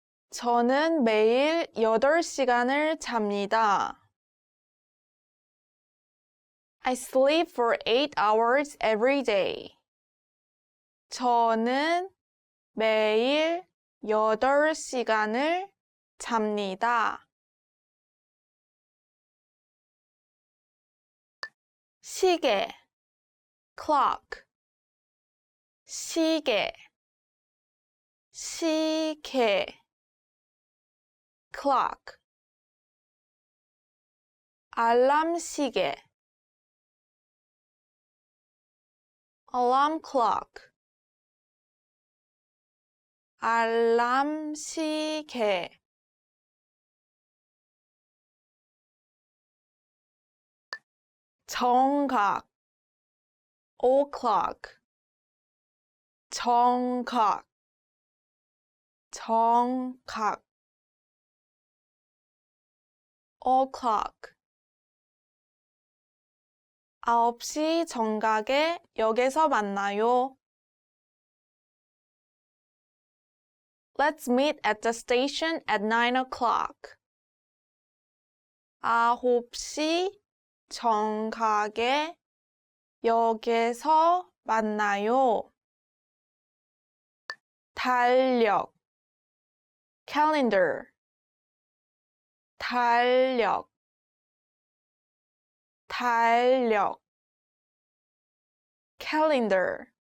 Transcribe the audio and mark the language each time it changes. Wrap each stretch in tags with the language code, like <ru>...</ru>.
<ko>저는 매일 8시간을 잡니다.</ko> <en>I sleep for 8 hours every day.</en> <ko>저는 매일 8시간을 잡니다. 시계,</ko> <en>clock.</en> <ko>시계, 시계. clock. 알람 시계.</ko> <en>alarm clock.</en> <ko>알람 시계. 정각.</ko> <en>o'clock,</en> <ko>정각, 정각, o'clock. 9시 정각에 역에서 만나요.</ko> <en>Let's meet at the station at 9 o'clock.</en> <ko>9시 정각에 역에서 만나요. 달력,</ko> <en>calendar,</en> <ko>달력, 달력, calendar.</ko>